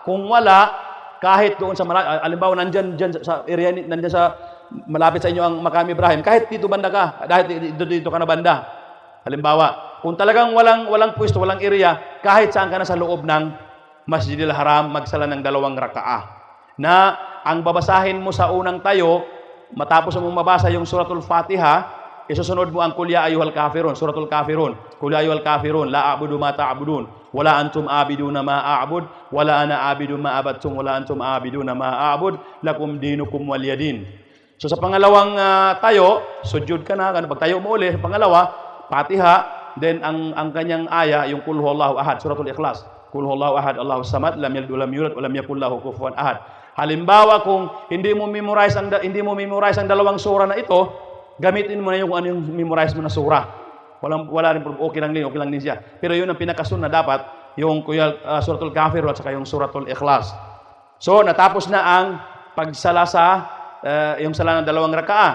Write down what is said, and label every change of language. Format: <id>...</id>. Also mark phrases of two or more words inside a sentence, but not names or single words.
<tl>Kung wala, kahit doon sa halimbawa nandiyan sa area nandiyan sa malapit sa inyo ang Maqam Ibrahim, kahit dito banda ka, dahil dito ka na banda. Halimbawa, kung talagang walang pwesto, walang area, kahit saan ka na sa loob ng Masjidil Haram, magsala ng 2 rakaah. Na ang babasahin mo sa unang tayo, matapos mong mabasa yung Suratul Fatiha, isusunod mo ang</tl> <ar>قل يا أيها الكافرون,</ar> <tl>Suratul Kafirun.</tl> <ar>قل يا أيها الكافرون لا أعبد ما تعبدون ولا أنتم عابدون ما أعبد ولا أنا أعبد ما عبدتم ولا أنتم عابدون ما أعبد لكم دينكم ولي دين.</ar> <tl>So sa pangalawang tayo, sujud ka na, pag tayo mo uli, sa pangalawa, Fatiha, then ang kanyang aya, yung</tl> <ar>قل هو الله أحد,</ar> <tl>Suratul Ikhlas.</tl> <ar>قل هو الله أحد الله الصمد لم يلد ولم يولد ولم يكن له كفوا أحد.</ar> <tl>Halimbawa kung hindi mo memorize ang 2 surah na ito, gamitin mo na yung yung memorize mo na surah. Wala rin okay lang din siya. Pero yun ang pinakasunod na dapat, yung Suratul Kafir at saka yung Suratul Ikhlas. So natapos na ang pagsala sa yung sala ng 2 rakaah.</tl>